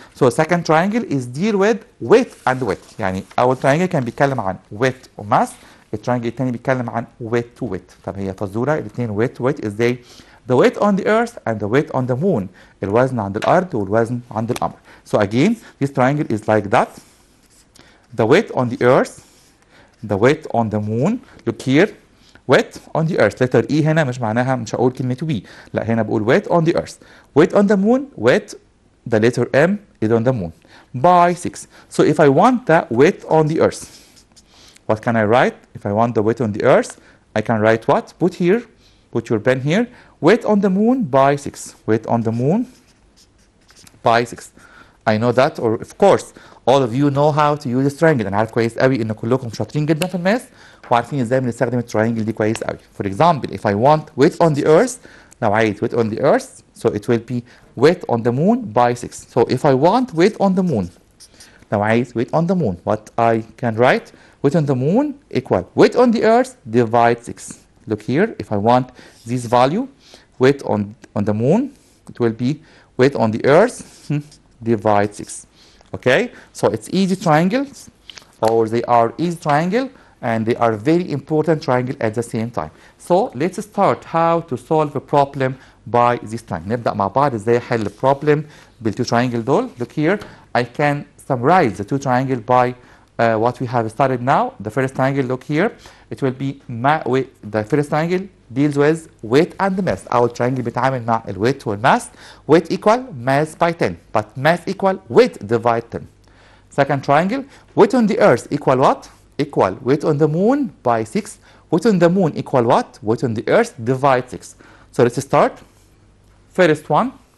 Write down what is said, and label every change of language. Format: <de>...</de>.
<en>So second triangle is deal with weight and weight.</en> <ar>يعني أول triangle كان بيتكلم عن weight وماس. التريانجل الثاني بيتكلم عن</ar> <en>weight to weight.</en> <ar>طب هي فزورة الاثنين</ar> <en>weight to weight</en> <ar>ازاي؟</ar> <en>The weight on the earth and the weight on the moon.</en> <ar>الوزن عند الأرض والوزن عند القمر.</ar> <en>So again this triangle is like that. The weight on the earth, the weight on the moon. Look here, weight on the earth.</en> <ar>letter E هنا مش معناها مش هقول كلمة we. لا هنا بقول</ar> <en>weight on the earth. Weight on the moon, weight, the letter M is on the moon. By 6. So if I want the weight on the earth, what can I write? If I want the weight on the earth, I can write what? Put here, put your pen here. Weight on the moon by 6. Weight on the moon by 6. I know that, or of course all of you know how to use this triangle.</en> <ar>انا عارف كويس قوي ان كلكم شاطرين جدا في الماس وعارفين ازاي بنستخدم التراينجل دي كويس قوي.</ar> <en>For example, if I want weight on the earth,</en> <ar>لو عايز</ar> <en>weight on the earth, so it will be weight on the moon by 6. So if I want weight on the moon,</en> <ar>لو عايز</ar> <en>weight on the moon, what I can write? Weight on the moon equal weight on the earth divide 6. Look here, if I want this value, weight on the moon, it will be weight on the earth divide 6. Okay, so it's easy triangles, or they are easy triangle, and they are very important triangle at the same time. So let's start how to solve a problem by this triangle.</en> <ar>نبدأ مع بعض ازاي احل problem بالتو triangle دول.</ar> <en>Look here, I can summarize the two triangles by what we have studied now. The first triangle, look here, it will be the first triangle deals with weight and mass. Our triangle</en> <ar>بيتعامل مع الويت والmass.</ar> <en>Weight equal mass by 10, but mass equal weight divide 10. Second triangle, weight on the earth equal what? Equal weight on the moon by 6. Weight on the moon equal what? Weight on the earth divide 6. So let's start. First one.</en>